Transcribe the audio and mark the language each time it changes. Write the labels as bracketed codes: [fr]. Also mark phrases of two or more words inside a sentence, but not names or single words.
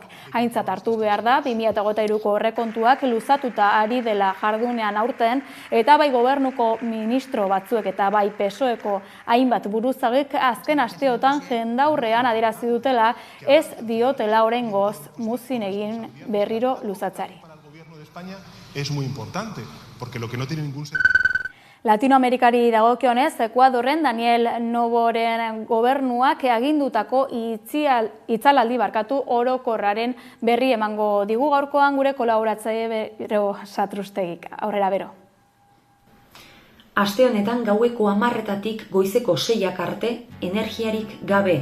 [eu] Aintzat hartu behar da 2023ko aurrekontuak luzatuta ari dela jardunean aurten, eta bai gobernuko ministro batzuek eta bai PSOEko hainbat buruzagik azken asteotan jendaurrean adierazi dutela ez diotela oraingoz muzin egin berriro luzatzeari. [es] Es muy importante, porque lo que no tiene ningún sentido. [eu] Latinoamerikari dagokionez, Ekuadorren Daniel Noboren gobernuak agindutako itzalaldi orokorraren berri emango digu gaurkoan gure kolaboratzaile Bero Satrustegik. Aurrera, Bero. Aste honetan gaueko 10:00 goizeko 6:00 arte energiarik gabe.